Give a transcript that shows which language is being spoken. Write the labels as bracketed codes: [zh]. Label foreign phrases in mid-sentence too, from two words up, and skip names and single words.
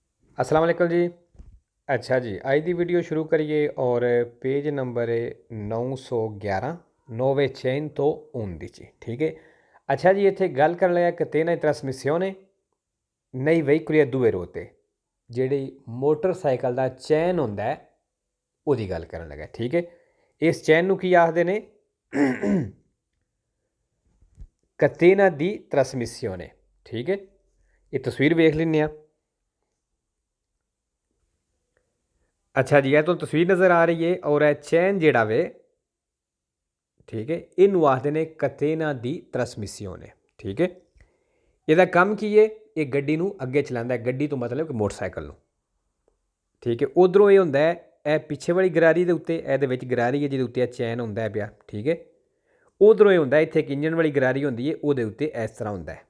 [ar] السلام عليكم [pa] जी। ਅੱਛਾ ਜੀ, ਅੱਜ ਦੀ ਵੀਡੀਓ ਸ਼ੁਰੂ ਕਰੀਏ ਔਰ ਪੇਜ ਨੰਬਰ ਹੈ 911 9 100 11 ਠੀਕ ਹੈ। ਅੱਛਾ ਜੀ, ਇੱਥੇ ਗੱਲ ਕਰਨ ਲਿਆ [it] catena di trasmissione nei veicoli a due ruote, [pa] ਜਿਹੜੀ ਮੋਟਰਸਾਈਕਲ ਦਾ ਚੈਨ ਹੁੰਦਾ ਹੈ ਉਹਦੀ ਗੱਲ ਕਰਨ ਲੱਗਾ। ਠੀਕ ਹੈ, ਇਸ ਚੈਨ ਨੂੰ ਕੀ ਆਖਦੇ ਨੇ? [it] catena di trasmissione। [pa] ਠੀਕ ਹੈ, ਇਹ ਤਸਵੀਰ ਵੇਖ ਲੈਂਦੇ ਹਾਂ। ਅੱਛਾ ਜੀ, ਹੈ ਤੋ ਤਸਵੀਰ ਨਜ਼ਰ ਆ ਰਹੀ ਹੈ ਔਰ ਯਹ ਚੈਨ ਜਿਹੜਾ ਵੇ, ਠੀਕ ਹੈ, ਇਹਨੂੰ ਆਖਦੇ ਨੇ [it] catena di trasmissione। [pa] ਠੀਕ ਹੈ, ਇਹਦਾ ਕੰਮ ਕੀ ਹੈ? ਇਹ ਗੱਡੀ ਨੂੰ ਅੱਗੇ ਚਲਾਉਂਦਾ ਹੈ, ਗੱਡੀ ਤੋਂ ਮਤਲਬ ਕਿ ਮੋਟਰਸਾਈਕਲ ਨੂੰ। ਠੀਕ ਹੈ, ਉਧਰੋਂ ਇਹ ਹੁੰਦਾ ਹੈ, ਇਹ ਪਿੱਛੇ ਵਾਲੀ ਗਰਾਰੀ ਦੇ ਉੱਤੇ, ਇਹਦੇ ਵਿੱਚ ਗਰਾਰੀ ਹੈ ਜਿਹਦੇ ਉੱਤੇ ਇਹ ਚੈਨ ਹੁੰਦਾ ਪਿਆ। ਠੀਕ ਹੈ, ਉਧਰੋਂ ਇਹ ਹੁੰਦਾ ਇੱਥੇ ਇੱਕ ਇੰਜਨ ਵਾਲੀ ਗਰਾਰੀ ਹੁੰਦੀ ਹੈ, ਉਹਦੇ ਉੱਤੇ ਇਸ ਤਰ੍ਹਾਂ ਹੁੰਦਾ ਹੈ।